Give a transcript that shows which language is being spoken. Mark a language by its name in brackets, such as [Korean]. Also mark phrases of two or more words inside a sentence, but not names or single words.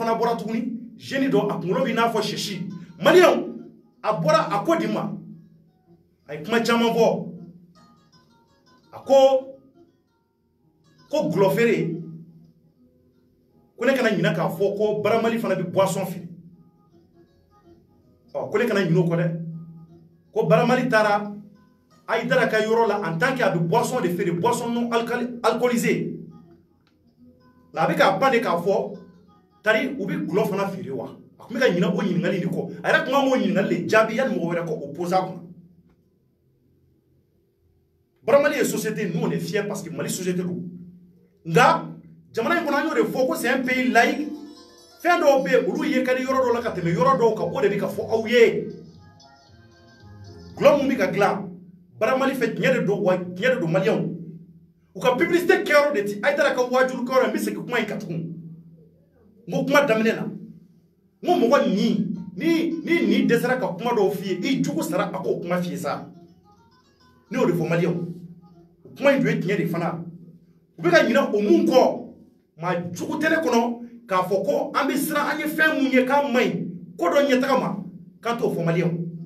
[Bambara] fana bɔra tuguni jeune dɔ a kunkolo b'i n'a fɔ sɛsi maliyɛnw a bɔra a ko di ma a ye kuma caman fɔ a ko gulɔ feere ko ne kana ɲinɛ k'a fɔ ko Baramali fana bɛ boisson feere ko ne kana ɲinɛ o kɔ dɛ ko Baramali taara Aïdara ka yɔrɔ la [French] en tant que [Bambara] a bɛ boisson de feere [French] boisson non alcoolisée [Bambara] nka a bɛ k'a ban de k'a fɔ tari u bɛ gulɔ fana feere wa a tun bɛ ka ɲinɛ o ɲininkali de kɔ a yɛrɛ tun kan k'o ɲininkali de jaabi yanni mɔgɔ wɛrɛ ko o pose a kunna Baramali ye société [French] nous on est fiers parce que [Bambara] Mali société don nka jamana in kɔnɔ an y'o de fɔ ko [French] c'est un pays laïque [Bambara] fɛn dɔw bɛ yen olu ye ka di yɔrɔ dɔw la ka tɛmɛ yɔrɔ dɔw kan o de bɛ ka fɔ aw ye gulɔ mun bɛ ka dilan Baramali fɛ tiɲɛ de don wa tiɲɛ de don maliyɛnw u ka publicité kɛyɔrɔ de ti Aïdara ka waajurukɛyɔrɔ n bɛ segin kuma in kan tugun n ko kuma daminɛ na n ko mɔgɔ ni dɛsɛra ka kuma dɔw f'i ye i jugu sara a k'o kuma f'i ye sa ne y'o de fɔ maliyɛnw o kuma in dun ye tiɲɛ de fana u bɛ ka ɲinɛ o mun kɔ maa jugu tɛ ne kɔnɔ k'a fɔ ko an bɛ siran an ye fɛn mun ye k'a man ɲi ko dɔ ɲɛtaga ma k'an t'o fɔ maliyɛnw